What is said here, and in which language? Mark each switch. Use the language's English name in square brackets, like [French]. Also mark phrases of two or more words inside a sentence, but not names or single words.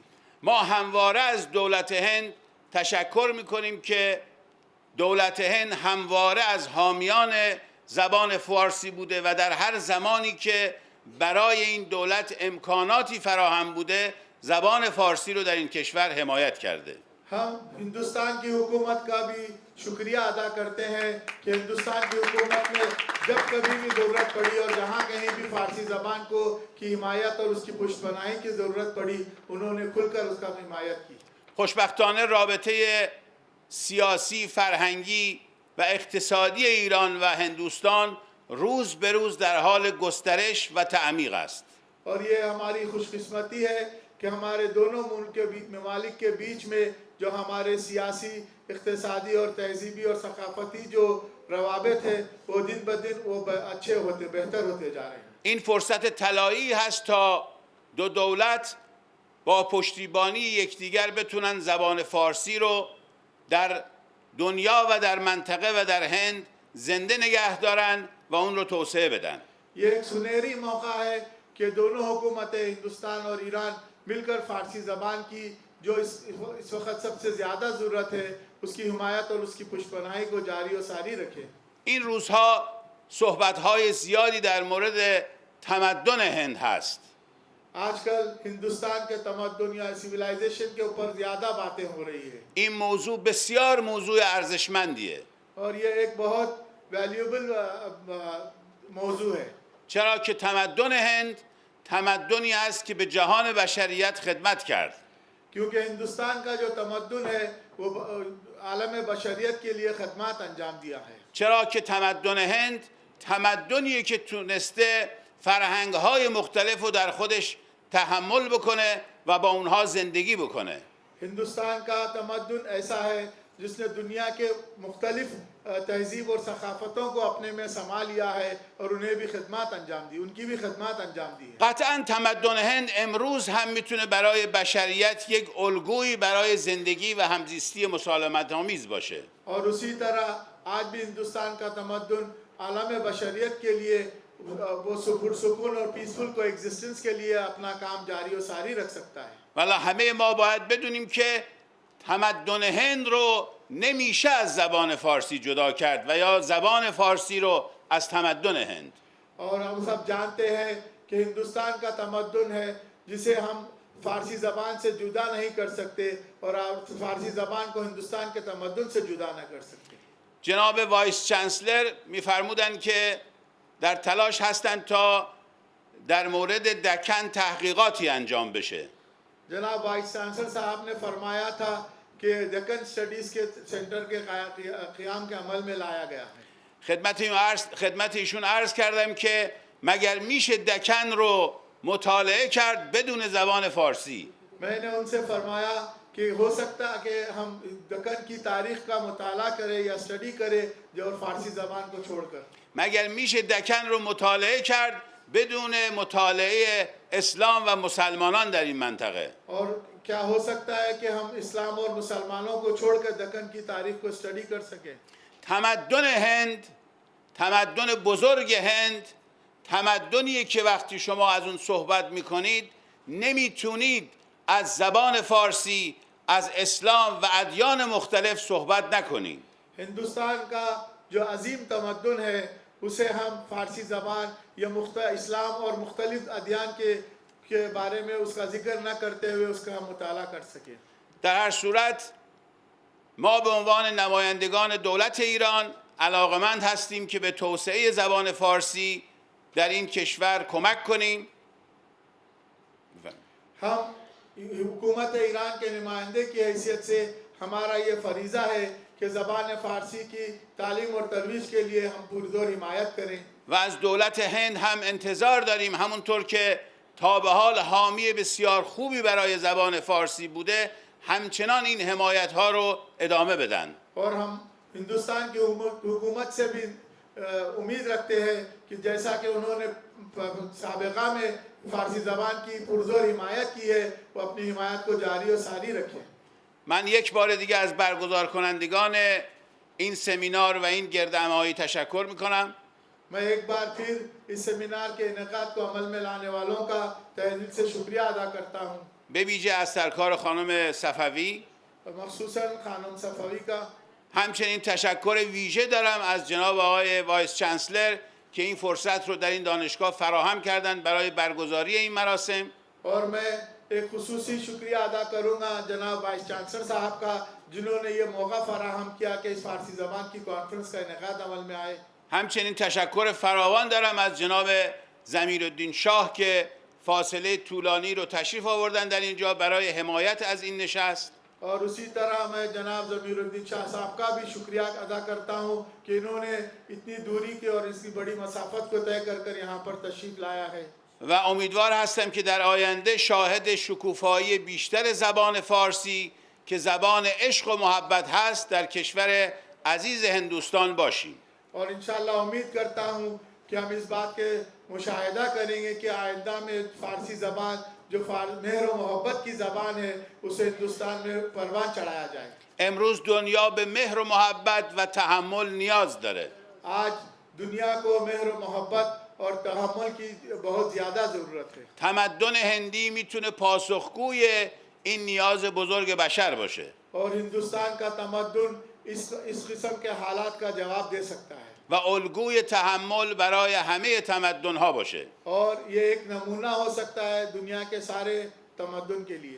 [Persian] ما همواره از دولت هند تشکر میکنیم که دولت هند همواره از حامیان زبان فارسی بوده و در هر زمانی که برای این دولت امکاناتی فراهم بوده زبان فارسی رو در این کشور حمایت کرده. [Urdu] ہم ہندوستان کی حکومت کا بھی شکریہ ادا کرتے ہیں کہ ہندوستان کی حکومت نے جب کبھی بھی ضرورت پڑی اور جہاں کہیں بھی فارسی زبان کو کی حمایت اور اس کی پشت پناہی کی ضرورت پڑی، انہوں نے کھل کر اس کا حمایت کی. [Persian] خوشبختانه رابطه سیاسی، فرهنگی و اقتصادی ایران و هندوستان روز به روز در حال گسترش و تعمیق است. [Urdu] اور یہ ہماری خوش قسمتی ہے کہ ہمارے دونوں ملک کے ممالک کے بیچ میں جو ہمارے سیاسی، اقتصادی اور تہذیبی اور ثقافتی جو روابط ہے وہ دن بہ دن وہ اچھے ہوتے بہتر ہوتے جا رہے ہیں. [Persian] این فرصت طلایی هست تا دو دولت با پشتیبانی یکدیگر بتونن زبان فارسی رو در دنیا و در منطقه و در هند زنده نگه دارن و اون رو توسعه بدن. [Urdu] یہ ایک سنہری موقع ہے کہ دونوں حکومتیں ہندوستان اور ایران مل کر فارسی زبان کی جو اس وقت سب سے زیادہ ضرورت ہے اس کی حمایت اور اس کی پشت پناہی کو جاری اور ساری رکھیں. [Persian] این روزها صحبت‌های زیادی در مورد تمدن هند هست. [Urdu] آج کل ہندوستان کے تمدن یا سیویلائزیشن کے اوپر زیادہ باتیں ہو رہی ہے. [Persian] این موضوع بسیار موضوع ارزشمندیه. [Urdu] اور یہ ایک بہت ویلیوایبل موضوع ہے. [Persian] چرا که تمدن هند تمدنی است که به جهان بشریت خدمت کرد. [Urdu] کیونکہ ہندوستان کا جو تمدن ہے وہ عالم بشریت کے لیے خدمات انجام دیا ہے. [Persian] چرا که تمدن هند تمدنیه که تونسته فرهنگ‌های مختلف رو در خودش تحمل بکنه و با اونها زندگی بکنه. [Urdu] ہندوستان کا تمدن ایسا ہے جس نے دنیا کے مختلف تہذیب اور ثقافتوں کو اپنے میں سما لیا ہے اور انہیں بھی خدمات انجام دی، ان کی بھی خدمات انجام دی ہے. [Persian] قطعاً تمدن هند امروز هم میتونه برای بشریت یک الگویی برای زندگی و همزیستی مسالمت‌آمیز باشه. [Urdu] اور اسی طرح آج بھی ہندوستان کا تمدن عالم بشریت کے لیے وہ سکون اور [English] peaceful co-existence [Urdu] کے لیے اپنا کام جاری اور ساری رکھ سکتا ہے. [Persian] ولی همه ما باید بدونیم که تمدن هند رو نمیشه از زبان فارسی جدا کرد و یا زبان فارسی رو از تمدن هند. [Urdu] اور ہم سب جانتے ہیں کہ ہندوستان کا تمدن ہے جسے ہم فارسی زبان سے جدا نہیں کر سکتے اور فارسی زبان کو ہندوستان کے تمدن سے جدا نہ کر سکتے. [Persian] جناب [English] vice chancellor [Persian] می‌فرمودند که در تلاش هستند تا در مورد دکن تحقیقاتی انجام بشه. [Urdu] جناب [English] vice chancellor [Urdu] صاحب نے فرمایا تھا کہ دکن اسٹڈیز کے سینٹر کے قیام کے عمل میں لایا گیا ہے. [Persian] خدمت ایشون عرض کردم که مگر میشه دکن رو مطالعه کرد بدون زبان فارسی؟ [Urdu] میں نے ان سے فرمایا کہ ہو سکتا ہے کہ ہم دکن کی تاریخ کا مطالعہ کریں یا اسٹڈی کریں جو فارسی زبان کو چھوڑ کر. [Persian] مگر میشه دکن رو مطالعه کرد بدون مطالعه اسلام و مسلمانان در این منطقه؟ [Urdu] اور کیا ہو سکتا ہے کہ ہم اسلام اور مسلمانوں کو چھوڑ کر دکن کی تاریخ کو اسٹڈی کر سکیں. [Persian] تمدن هند، تمدن بزرگ هند، تمدنیه که وقتی شما از اون صحبت میکنید نمیتونید از زبان فارسی، از اسلام و ادیان مختلف صحبت نکنید. [Urdu] ہندوستان کا جو عظیم تمدن ہے اسے ہم فارسی زبان یا اسلام اور مختلف ادیان کے بارے میں اس کا ذکر نہ کرتے ہوئے اس کا ہم مطالعہ کر سکیں. [Persian] در هر صورت ما به عنوان نمایندگان دولت ایران علاقمند هستیم که به توسعه زبان فارسی در این کشور کمک کنیم. [Urdu] ہم حکومت ایران کے نمائندے کی حیثیت سے ہمارا یہ فریضہ ہے کہ زبان فارسی کی تعلیم اور ترویج کے لیے ہم پرزور حمایت کریں. [Persian] و از دولت هند هم انتظار داریم همونطور که تا به حال حامی بسیار خوبی برای زبان فارسی بوده همچنان این حمایت ها رو ادامه بدن. [Urdu] اور ہم ہندوستان کی حکومت سے بھی امید رکھتے ہیں کہ جیسا کہ انہوں نے سابقہ میں فارسی زبان کی پرزور حمایت کی ہے وہ اپنی حمایت کو جاری اور ساری رکھیں. [Persian] من یک بار دیگه از برگزار کنندگان این سمینار و این گردهمایی تشکر میکنم. [Urdu] میں ایک بار پھر اس سیمینار کے انعقاد کو عمل میں لانے والوں کا تہہ دل سے شکریہ ادا کرتا ہوں. [Persian] به ویژه از سرکار خانم صفوی [Urdu] مخصوصاً خانم صفوی کا. [Persian] همچنین تشکر ویژه دارم از جناب آقای [English] vice chancellor [Persian] که این فرصت رو در این دانشگاه فراهم کردند برای برگزاری این مراسم. [Urdu] اور میں ایک خصوصی شکریہ ادا کروں گا جناب [English] vice chancellor [Urdu] صاحب کا جنہوں نے یہ موقع فراہم کیا کہ اس فارسی زبان کی کانفرنس کا انعقاد عمل میں آئے. [Persian] همچنین تشکر فراوان دارم از جناب ضمیرالدین شاه که فاصله طولانی رو تشریف آوردن در اینجا برای حمایت از این نشست. [Urdu] اور اسی طرح میں جناب ضمیرالدین شاہ صاحب کا بھی شکریہ ادا کرتا ہوں کہ انہوں نے اتنی دوری کی اور اس کی بڑی مسافت کو طے کر یہاں پر تشریف لایا ہے. [Persian] و امیدوار هستم که در آینده شاهد شکوفایی بیشتر زبان فارسی که زبان عشق و محبت هست در کشور عزیز هندوستان باشیم. [Urdu] اور انشاءاللہ امید کرتا ہوں کہ ہم اس بات کے مشاہدہ کریں گے کہ آئندہ میں فارسی زبان جو مہر و محبت کی زبان ہے اسے ہندوستان میں پروان چڑھایا جائے. [Persian] امروز دنیا به مهر و محبت و تحمل نیاز داره. [Urdu] آج دنیا کو مہر و محبت اور تحمل کی بہت زیادہ ضرورت ہے. [Persian] تمدن هندی میتونه پاسخگوی این نیاز بزرگ بشر باشه. [Urdu] اور ہندوستان کا تمدن اس قسم کے حالات کا جواب دے سکتا ہے. [Persian] و الگوی تحمل برای همه تمدن‌ها باشه. [Urdu] اور یہ ایک نمونہ ہو سکتا ہے دنیا کے سارے تمدن کے لیے.